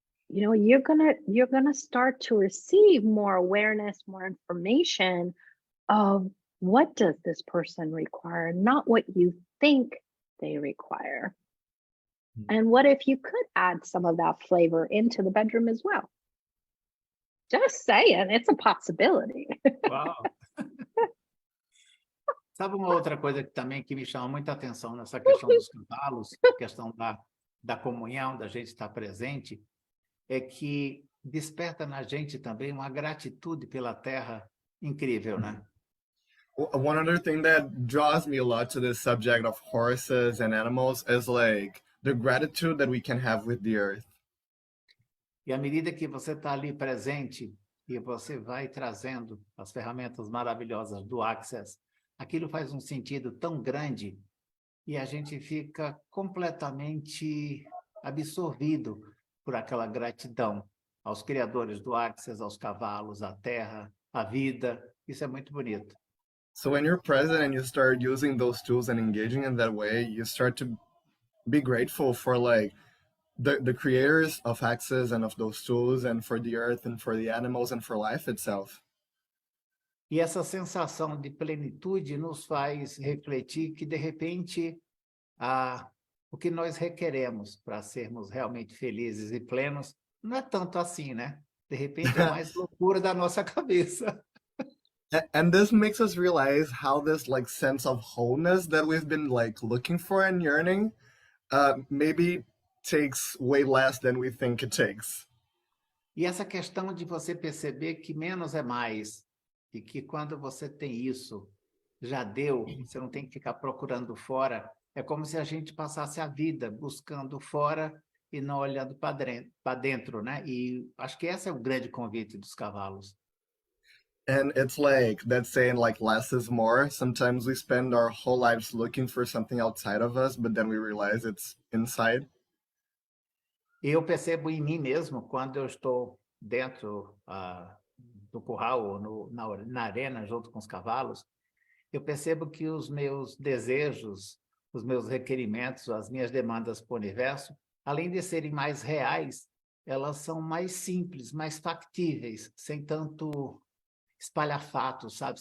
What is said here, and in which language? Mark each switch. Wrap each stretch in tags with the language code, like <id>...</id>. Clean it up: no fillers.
<en>You know, you're gonna start to receive more awareness, more information of what does this person require, not what you think they require. And what if you could add some of that flavor into the bedroom as well? Just saying, it's a possibility. Uau!</en> <pt>Sabe uma outra coisa que também que me chama muita atenção nessa questão dos cavalos, questão da comunhão, da gente estar presente, é que desperta na gente também uma gratitude pela terra incrível, né?</pt> <en>One other thing that draws me a lot to this subject of horses and animals is like the gratitude that we can have with the earth.</en> <pt>E à medida que você está ali presente e você vai trazendo as ferramentas maravilhosas do Access, aquilo faz um sentido tão grande e a gente fica completamente absorvido por aquela gratidão aos criadores do Access, aos cavalos, à terra, à vida. Isso é muito bonito.</pt> <en>So when you're present and you start using those tools and engaging in that way, you start to be grateful for like the creators of Access and of those tools and for the earth and for the animals and for life itself.</en> <pt>E essa sensação de plenitude nos faz refletir que, de repente, o que nós requeremos para sermos realmente felizes e plenos não é tanto assim, né? De repente, é mais loucura da nossa cabeça.</pt> <en>And this makes us realize how this like sense of wholeness that we've been like looking for and yearning maybe takes way less than we think it takes.</en> <pt>E essa questão de você perceber que menos é mais, e que quando você tem isso, já deu, você não tem que ficar procurando fora, é como se a gente passasse a vida buscando fora e não olhando para dentro, né? E acho que esse é o grande convite dos cavalos.</pt> <en>And it's like that saying like less is more. Sometimes we spend our whole lives looking for something outside of us, but then we realize it's inside.</en> <pt>Eu percebo em mim mesmo, quando eu estou dentro do curral ou na arena, junto com os cavalos, eu percebo que os meus desejos, os meus requerimentos, as minhas demandas para o universo, além de serem mais reais, elas são mais simples, mais factíveis, sem tanto espalhafato, sabe?</pt>